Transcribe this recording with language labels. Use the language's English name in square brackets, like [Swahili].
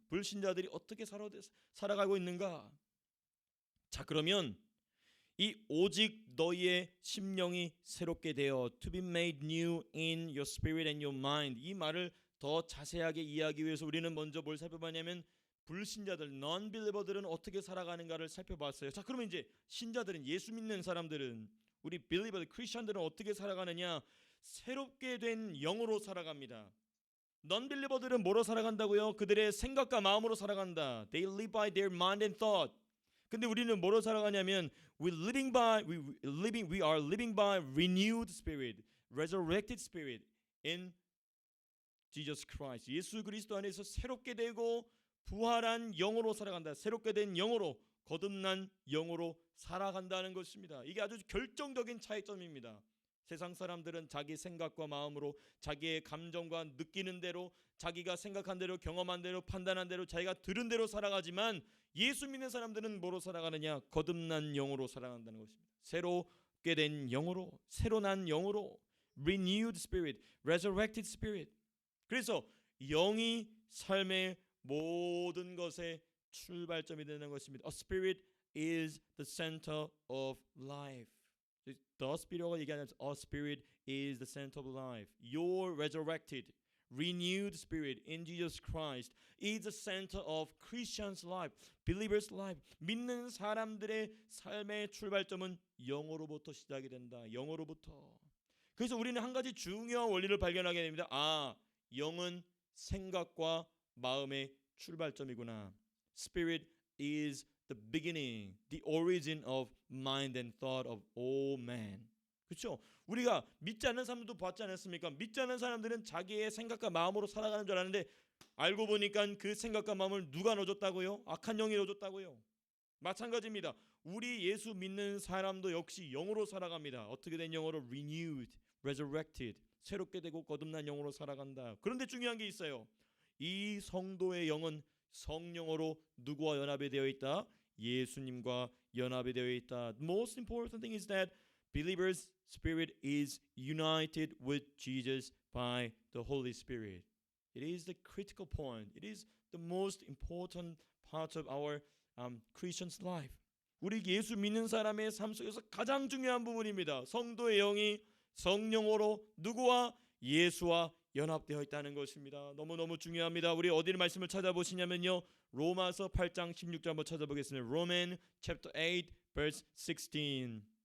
[Korean] 불신자들이 어떻게 살아가고 있는가? 자, 그러면 이 오직 너희의 심령이 새롭게 되어 [English] to be made new in your spirit and your mind, [Korean] 이 말을 더 자세하게 이해하기 위해서 우리는 먼저 뭘 살펴봤냐면 불신자들, non-believer들은 어떻게 살아가는가를 살펴봤어요. 자, 그러면 이제 신자들은, 예수 믿는 사람들은, 우리 believer, 크리스천들은 어떻게 살아가느냐? 새롭게 된 영으로 살아갑니다. non-believer들은 뭐로 살아간다고요? 그들의 생각과 마음으로 살아간다. [English] They live by their mind and thought. [Korean] 근데 우리는 뭐로 살아가냐면 [English] we are living by renewed spirit, resurrected spirit in Jesus Christ. [Korean] 예수 그리스도 안에서 새롭게 되고 부활한 영으로 살아간다. 새롭게 된 영으로, 거듭난 영으로 살아간다는 것입니다. 이게 아주 결정적인 차이점입니다. 세상 사람들은 자기 생각과 마음으로, 자기의 감정과 느끼는 대로, 자기가 생각한 대로, 경험한 대로, 판단한 대로, 자기가 들은 대로 살아가지만 예수 믿는 사람들은 뭐로 살아가느냐? 거듭난 영으로 살아간다는 것입니다. 새롭게 된 영으로, 새로 난 영으로, [English] renewed spirit, resurrected spirit. [Korean] 그래서 영이 삶의 모든 것의 출발점이 되는 것입니다. [English] A spirit is the center of life. The Spirit가 얘기하는 A spirit is the center of life. Your resurrected, renewed spirit in Jesus Christ is the center of Christians' life, believers' life. [Korean] 믿는 사람들의 삶의 출발점은 영으로부터 시작이 된다. 영으로부터. 그래서 우리는 한 가지 중요한 원리를 발견하게 됩니다. 아, 영은 생각과 마음의 출발점이구나. [English] Spirit is the beginning, the origin of mind and thought of all men. [Korean] 그렇죠? 우리가 믿지 않는 사람들도 봤지 않았습니까? 믿지 않는 사람들은 자기의 생각과 마음으로 살아가는 줄 알았는데 알고 보니까 그 생각과 마음을 누가 넣어줬다고요? 악한 영이 넣어줬다고요. 마찬가지입니다. 우리 예수 믿는 사람도 역시 영으로 살아갑니다. 어떻게 된 영으로? [English] renewed, resurrected, [Korean] 새롭게 되고 거듭난 영으로 살아간다. 그런데 중요한 게 있어요. 이 성도의 영은 성령으로 누구와 연합이 되어 있다? 예수님과 연합이 되어 있다. [English] The most important thing is that believers' spirit is united with Jesus by the Holy Spirit. It is the critical point. It is the most important part of our Christian's life. [Korean] 우리 예수 믿는 사람의 삶 속에서 가장 중요한 부분입니다. 성도의 영이 성령으로 누구와? 예수와 연합되어 있다는 것입니다. 너무너무 중요합니다. 우리 어디 말씀을 찾아보시냐면요. 로마서 8장 16절 한번 찾아보겠습니다. [English] Roman chapter 8 verse 16.